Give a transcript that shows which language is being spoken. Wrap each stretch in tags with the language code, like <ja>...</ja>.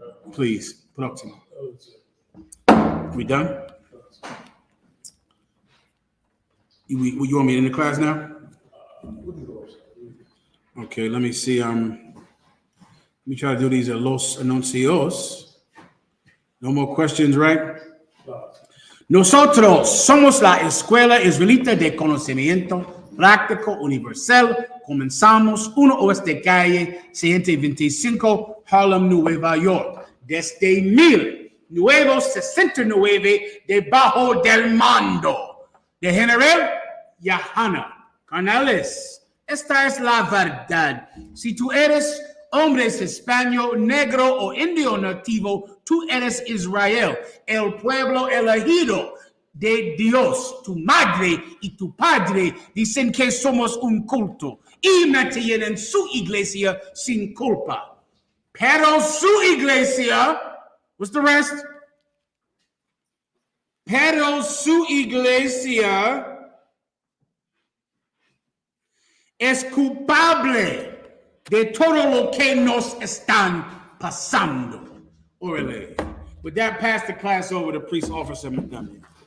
<en>Please, put up to me. We done? You want me in the class now? Okay, let me see. Let me try to do these</en> <es>los anuncios.</es> <en>No more questions, right?</en> <es>Nosotros somos la Escuela Israelita de Conocimiento Práctico Universal. Comenzamos 1 Oeste Calle 125, Harlem, Nueva York. Desde 1969, debajo del mando de General YAHANNA. Canales, esta es la verdad. Si tú eres hombre español, negro o indio nativo, tú eres Israel, el pueblo elegido de Dios. Tu madre y tu padre dicen que somos un culto y me tienen en su iglesia sin culpa. Pero su iglesia,</es> <en>what's the rest?</en> <es>Pero su iglesia es culpable de todo lo que nos están pasando. Orale.</es> <en>With that, pass the class over to Police Officer Montgomery.</en>